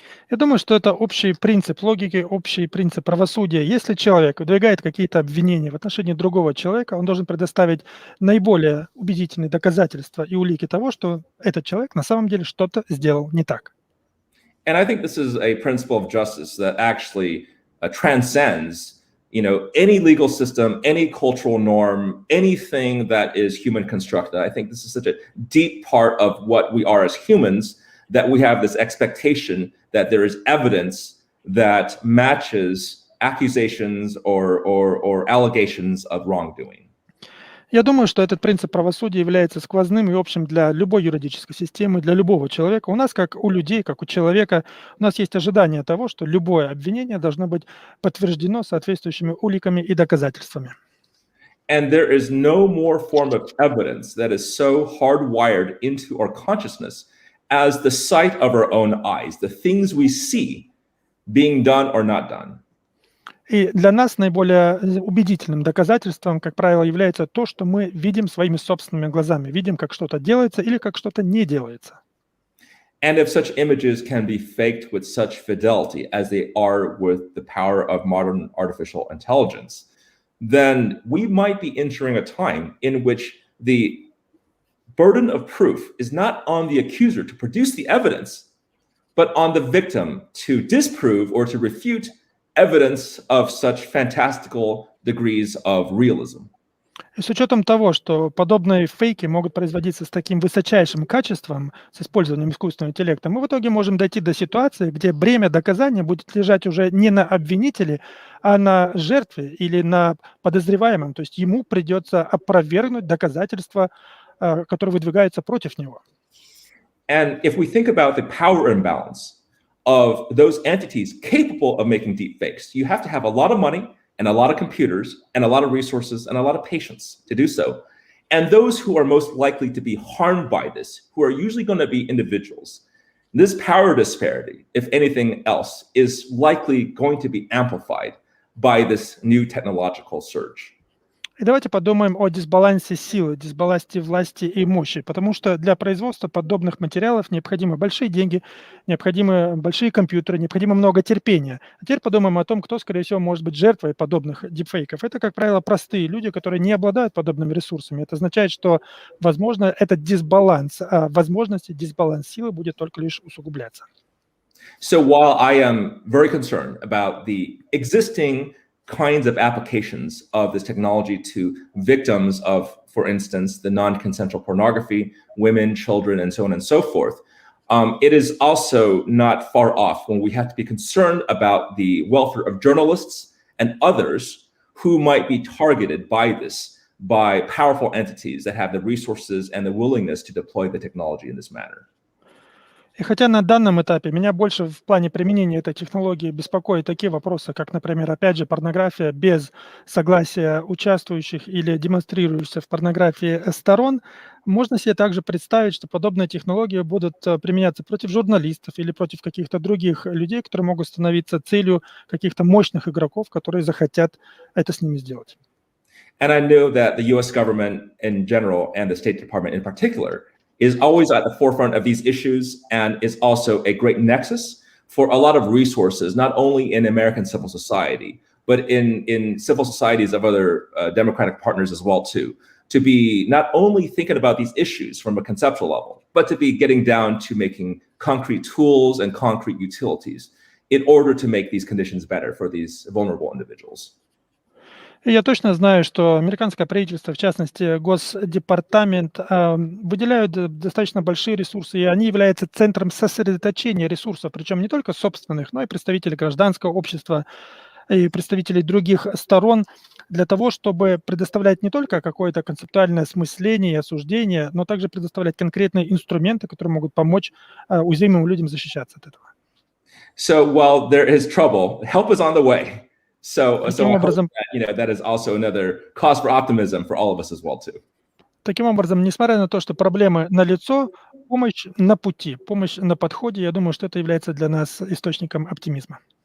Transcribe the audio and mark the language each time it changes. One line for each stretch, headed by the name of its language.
Russian: Я думаю, что это общий принцип логики, общий принцип правосудия. Если человек выдвигает какие-то обвинения в отношении другого человека, он должен предоставить наиболее убедительные доказательства и улики того, что этот человек на самом деле что-то сделал не так.
English: And I think this is a principle of justice that actually transcends, any legal system, any cultural norm, anything that is human constructed. I think this is such a deep part of what we are as humans, that we have this expectation that there is evidence that matches accusations or allegations of wrongdoing.
Russian: Я думаю, что этот принцип правосудия является сквозным и общим для любой юридической системы, для любого человека. У нас, как у людей, как у человека, у нас есть ожидание того, что любое обвинение должно быть подтверждено соответствующими уликами и доказательствами.
English: And there is no more form of evidence that is so hardwired into our consciousness as the sight of our own eyes, the things we see being done or not done.
Russian: И для нас наиболее убедительным доказательством, как правило, является то, что мы видим своими собственными глазами, видим, как что-то делается или как что-то не делается.
English: And if such images can be faked with such fidelity as they are with the power of modern artificial intelligence, then we might be entering a time in which the burden of proof is not on the accuser to produce the evidence, but on the victim to disprove or to refute evidence of such fantastical degrees of realism.
Russian: И с учетом того, что подобные фейки могут производиться с таким высочайшим качеством, с использованием искусственного интеллекта, мы в итоге можем дойти до ситуации, где бремя доказания будет лежать уже не на обвинителе, а на жертве или на подозреваемом. То есть ему придется опровергнуть доказательства, которые выдвигаются против него.
English: And if we think about the power imbalance of those entities capable of making deepfakes, you have to have a lot of money and a lot of computers and a lot of resources and a lot of patience to do so. And those who are most likely to be harmed by this, who are usually going to be individuals, this power disparity, if anything else, is likely going to be amplified by this new technological surge.
Russian: И давайте подумаем о дисбалансе силы, дисбалансе власти и мощи, потому что для производства подобных материалов необходимы большие деньги, необходимы большие компьютеры, необходимо много терпения. А теперь подумаем о том, кто, скорее всего, может быть жертвой подобных дипфейков. Это, как правило, простые люди, которые не обладают подобными ресурсами. Это означает, что, возможно, этот дисбаланс возможностей, дисбаланс силы будет только лишь усугубляться.
English: So while I am very concerned about the existing kinds of applications of this technology to victims of, for instance, the non-consensual pornography, women, children, and so on and so forth, it is also not far off when we have to be concerned about the welfare of journalists and others who might be targeted by this, by powerful entities that have the resources and the willingness to deploy the technology in this manner.
Russian: И хотя на данном этапе меня больше в плане применения этой технологии беспокоят такие вопросы, как, например, опять же, порнография без согласия участвующих или демонстрирующихся в порнографии сторон, можно себе также представить, что подобные технологии будут применяться против журналистов или против каких-то других людей, которые могут становиться целью каких-то мощных игроков, которые захотят это с ними сделать.
English: And I know that the US government in general and the State Department in particular is always at the forefront of these issues and is also a great nexus for a lot of resources, not only in American civil society, but in civil societies of other democratic partners as well too, to be not only thinking about these issues from a conceptual level, but to be getting down to making concrete tools and concrete utilities in order to make these conditions better for these vulnerable individuals.
Russian: И я точно знаю, что американское правительство, в частности, Госдепартамент, выделяют достаточно большие ресурсы, и они являются центром сосредоточения ресурсов, причем не только собственных, но и представителей гражданского общества и представителей других сторон, для того, чтобы предоставлять не только какое-то концептуальное осмысление и осуждение, но также предоставлять конкретные инструменты, которые могут помочь уязвимым людям защищаться от этого.
English: So while there is trouble, help is on the way. So I hope
Russian: образом,
English: that, that is also another cause for optimism for all of us as well too.
Russian: Таким образом, несмотря на то, что проблемы налицо, помощь на пути, помощь на подходе, я думаю, что это является для нас источником оптимизма.